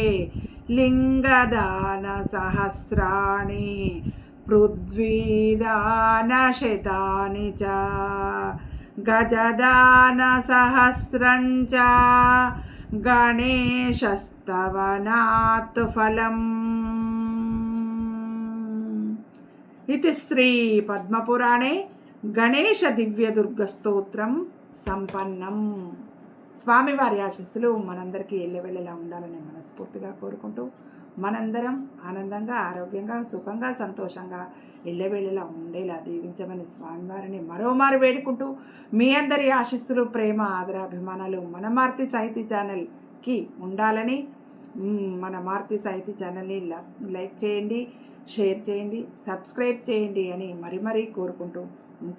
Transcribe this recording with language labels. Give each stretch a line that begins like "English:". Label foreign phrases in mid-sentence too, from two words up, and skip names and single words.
Sanskrit: लिङ्गदानसहस्राणि पृथ्वीदानशतानि च गजदानसहस्रं च गणेशस्तवनात् फलम्। इति श्री पद्मपुराणे గణేష దివ్య దుర్గ స్తోత్రం సంపన్నం.
Telugu: స్వామివారి ఆశీస్సులు మనందరికీ ఎల్లవెళ్ళలా ఉండాలని మనస్ఫూర్తిగా కోరుకుంటూ మనందరం ఆనందంగా ఆరోగ్యంగా సుఖంగా సంతోషంగా ఎల్లవెళ్ళలా ఉండేలా దీవించమని స్వామివారిని మరోమారు వేడుకుంటూ మీ అందరి ఆశీస్సులు ప్రేమ ఆదరాభిమానాలు మన మారుతి సాహితీ ఛానల్కి ఉండాలని మన మారుతి సాహితీ ఛానల్ని లైక్ చేయండి, షేర్ చేయండి, సబ్స్క్రైబ్ చేయండి అని మరీ కోరుకుంటూ ఉంటానండి.